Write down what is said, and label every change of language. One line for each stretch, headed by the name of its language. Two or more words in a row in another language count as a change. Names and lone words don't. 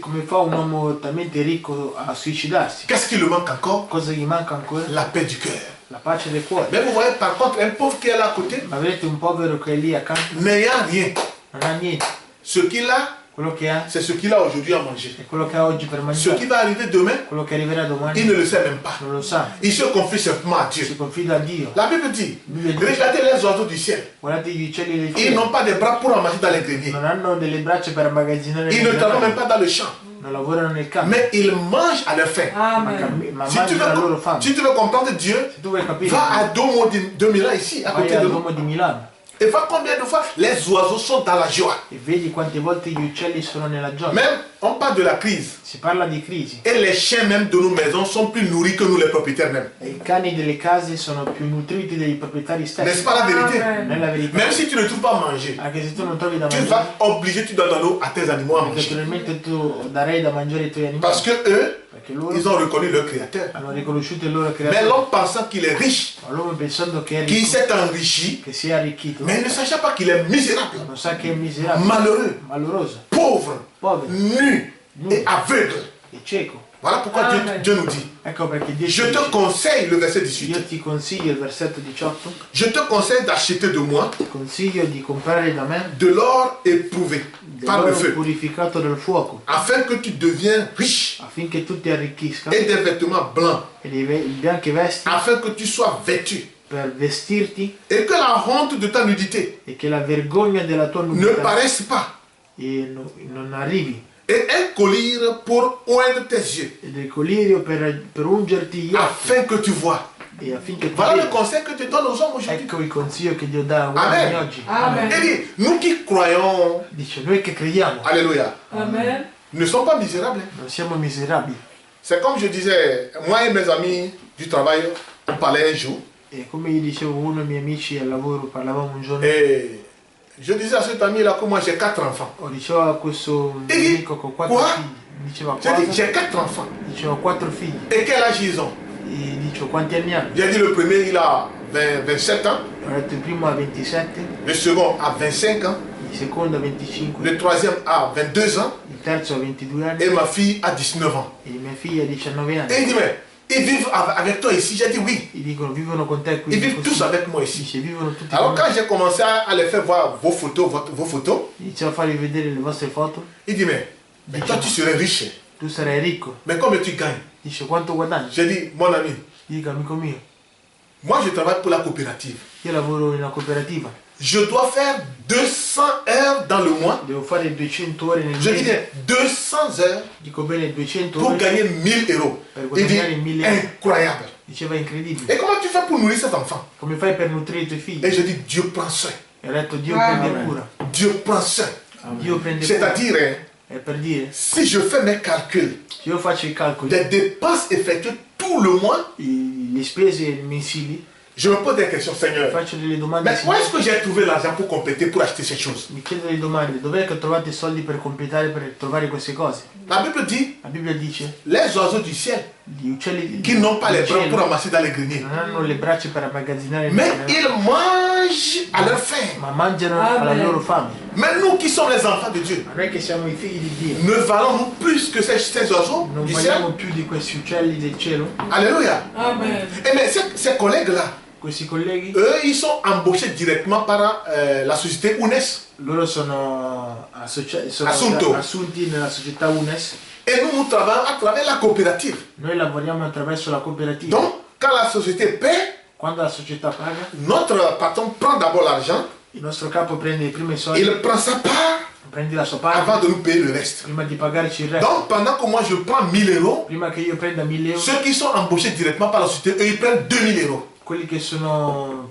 Italian: come fa un uomo talmente ricco a suicidarsi?
French: Qu'est-ce qui lui manque encore?
Italian: Cosa gli manca ancora?
French: La paix du cœur.
Italian: La pace del cuore.
French: Mais vous voyez par contre un pauvre qui est là à côté,
Italian: Ma vedete un povero che è lì accanto,
French: n'ayant rien.
Italian: non ha niente,
French: Ce qu'il a,
Italian: quello che ha
French: c'est ce qu'il a aujourd'hui à manger.
Italian: è quello che ha oggi per
French: Ce
Italian: mangiare,
French: qui va arriver demain,
Italian: quello che arriverà
French: il
Italian: domani
French: ne le sait même pas.
Italian: non lo sa,
French: Il se confie simplement à Dieu.
Italian: si confida a Dio.
French: La Bible dit,
Italian: Bibbia dice,
French: regardez les oiseaux du ciel.
Italian: guardate gli uccelli del
French: Ils
Italian: cielo,
French: n'ont pas de bras pour ramasser dans les greniers.
Italian: non hanno delle braccia per ammagazzinare
French: Ils
Italian: le
French: ne travaillent même
Italian: granate,
French: pas dans le champ.
Italian: non lavorano nel campo,
French: Mais ils mangent à leur faim.
Italian: ma, Amen. ma
French: Si tu,
Italian: mangiano la loro fame.
French: si tu veux comprendre Dieu,
Italian: Se tu vuoi capire,
French: va à Domo de Milan ici, à
Italian: vai
French: côté
Italian: al
French: de nous.
Italian: Duomo di Milano
French: Et vois combien de fois les oiseaux sont dans la joie.
Italian: e vedi quante volte gli uccelli sono nella gioia.
French: Même, on parle de la crise.
Italian: Si parla di crisi
French: Et les chiens même de nos maisons sont plus nourris que nous les propriétaires même.
Italian: e i cani delle case sono più nutriti dei proprietari
French: N'est-ce
Italian: stessi.
French: pas la vérité?
Italian: Amen. Non è la verità.
French: Même si tu ne trouves pas à manger,
Italian: Anche se tu non trovi da
French: tu
Italian: mangiare,
French: vas obliger, tu dois donner à tes animaux à
Italian: perché
French: manger.
Italian: naturalmente tu darei da mangiare ai tuoi animali,
French: Parce que eux,
Italian: perché loro
French: ils ont reconnu leur créateur.
Italian: hanno riconosciuto il loro
French: Mais
Italian: creatore.
French: l'homme pensant qu'il est riche,
Italian: Ma l'uomo pensando che è
French: qu'il
Italian: ricco,
French: s'est enrichi,
Italian: che si è arricchito,
French: mais il ne sachant pas qu'il est misérable,
Italian: non sa che è miserabile,
French: malheureux,
Italian: maloroso,
French: pauvre,
Italian: povero
French: nu et aveugle.
Italian: e cieco.
French: Voilà pourquoi Dieu,
Italian: Amen.
French: Dieu nous dit.
Italian: Ecco perché Dio ci
French: Je te
Italian: dice,
French: conseille, le verset 18,
Italian: io ti consiglio, il versetto 18,
French: je te conseille d'acheter de moi
Italian: ti consiglio di comprare da me
French: de l'or éprouvé, par le feu,
Italian: purificato dal fuoco,
French: afin que tu deviennes riche,
Italian: affinché tu ti arricchisca,
French: et des vêtements blancs,
Italian: e dei bianchi vesti
French: afin que tu sois vêtu,
Italian: per vestirti,
French: et que la honte de ta nudité
Italian: e che la vergogna della tua
French: ne
Italian: nudità
French: paraisse pas,
Italian: non arrivi,
French: et un collier pour oindre tes yeux,
Italian: e del colirio per ungerti gli occhi,
French: afin que tu vois.
Italian: e affinché tu
French: Voilà le
Italian: veda.
French: conseil que tu donnes aux hommes aujourd'hui.
Italian: Ecco il consiglio che Dio dà a uomini Amen. oggi. Amen.
French: Et dit, nous qui croyons,
Italian: Dice, noi che crediamo
French: alléluia,
Italian: Amen.
French: ne sommes pas misérables.
Italian: non siamo miserabili.
French: C'est comme je disais, moi et mes amis du travail, on parlait un jour,
Italian: E come gli dicevo, uno dei miei amici al lavoro, parlavamo un giorno,
French: et je disais à cet ami-là que moi j'ai 4 enfants.
Italian: dicevo a questo E amico con 4 qua? figli, diceva
French: J'ai dit,
Italian: cosa?
French: j'ai 4 enfants.
Italian: Dicevo 4 figli,
French: Et quel âge ils ont?
Italian: e dicevo quanti anni hanno?
French: J'ai dit, le premier, il a 27 ans,
Italian: Ho detto il primo ha 27,
French: le second a 25 ans,
Italian: il secondo ha 25,
French: le troisième a 22 ans,
Italian: il terzo ha 22 anni
French: et ma fille a 19 ans.
Italian: e mia figlia ha 19
French: Et
Italian: anni.
French: il dit, mais ils vivent avec toi ici? J'ai dit, oui,
Italian: Gli dicono vivono con te qui.
French: ils vivent tous avec moi ici.
Italian: Dice vivono tutti
French: Alors
Italian: con me.
French: quand j'ai commencé à les faire voir vos photos, vos photos,
Italian: Inizio a fargli vedere le vostre foto,
French: il dit, mais toi tu serais riche,
Italian: tu sarai ricco.
French: mais combien tu gagnes?
Italian: Dice quanto guadagni?
French: J'ai dit, mon ami,
Italian: Dico amico mio,
French: moi je travaille pour la coopérative.
Italian: io lavoro in una cooperativa,
French: Je dois faire 200 heures dans le mois.
Italian: devo fare 200 ore nel
French: Je dis
Italian: mese,
French: bien 200 heures
Italian: dico bene 200
French: pour
Italian: ore
French: gagner 1000 euros.
Italian: per
French: Il dit,
Italian: guadagnare 1000 euro.
French: incroyable.
Italian: Diceva incredibile.
French: Et comment tu fais pour nourrir cet enfant?
Italian: Come fai per nutrire i tuoi figli?
French: Et je dis, Dieu prend soin.
Italian: E ho detto Dio Amen. prende cura.
French: Dieu prend soin.
Italian: Dio prende cura.
French: C'est-à-dire, hein,
Italian: È per dire,
French: si je fais mes calculs
Italian: se io faccio i calcoli,
French: des dépenses effectuées tout le mois,
Italian: le spese mensili,
French: je me pose des questions, Seigneur.
Italian: faccio delle domande.
French: Mais où est-ce que j'ai trouvé l'argent pour compléter, pour acheter ces choses?
Italian: Mi chiedo delle domande, dov'è che trovate i soldi per completare, per trovare queste cose?
French: La Bible dit,
Italian: La Bibbia dice,
French: les oiseaux du ciel,
Italian: gli uccelli
French: qui n'ont pas les
Italian: del
French: bras
Italian: cielo
French: pour ramasser dans les greniers,
Italian: non hanno le braccia per immagazzinare,
French: mais ils mangent à leur faim.
Italian: ma mangiano Amen. alla loro fame.
French: Mais nous qui sommes les enfants de Dieu,
Italian: Ma noi che siamo i figli di Dio,
French: ne valons-nous plus que ces oiseaux
Italian: non
French: du
Italian: valiamo
French: ciel?
Italian: più di questi uccelli del cielo?
French: Alléluia.
Italian: Amen.
French: Et mais ces collègues-là,
Italian: Questi colleghi,
French: eux, ils sont embauchés directement par la société UNES.
Italian: loro sono Assunto. assunti nella società UNES.
French: Et nous travaillons à travers la coopérative.
Italian: Noi lavoriamo attraverso la cooperativa.
French: Donc, quand la société paie,
Italian: Quando la società paga,
French: notre patron prend d'abord l'argent,
Italian: il nostro capo prende i primi soldi,
French: il prend sa part
Italian: prendi la sua parte,
French: avant de nous payer le reste.
Italian: prima di pagarci il resto.
French: Donc, pendant que moi je prends 1000 euros,
Italian: Prima che io prenda 1000 euro,
French: ceux qui sont embauchés directement par la société, eux, ils prennent 2000 euros.
Italian: quelli che sono